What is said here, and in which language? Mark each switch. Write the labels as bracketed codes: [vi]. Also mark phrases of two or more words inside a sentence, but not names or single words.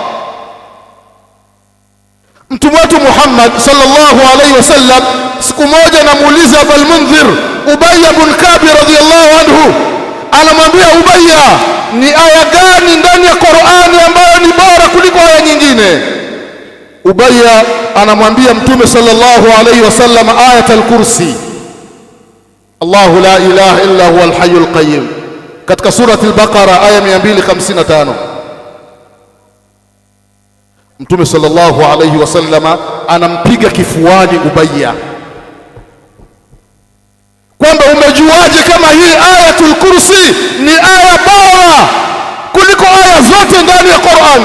[sw] Mtume wetu Muhammad [ar] صلى الله عليه وسلم [sw] siku moja anamuuliza Abul Mundhir Ubay ibn Ka'b [ar] رضي الله عنه, [sw] anamwambia Ubayya, ni aya gani ndani ya Qur'ani ambayo ni bora kuliko aya nyingine? Ubayya anamwambia Mtume [ar] صلى الله عليه وسلم آية الكرسي الله لا إله إلا هو الحي القيوم, [sw] katika [ar] سورة البقرة [sw] aya 255. Mtume [ar] صلى الله عليه وسلم [sw] anampiga kifuani Ubayya kwamba umejuaje kama hii [ar] آية الكرسي [sw] ni aya bora kuliko aya zote ndani ya Qur'an?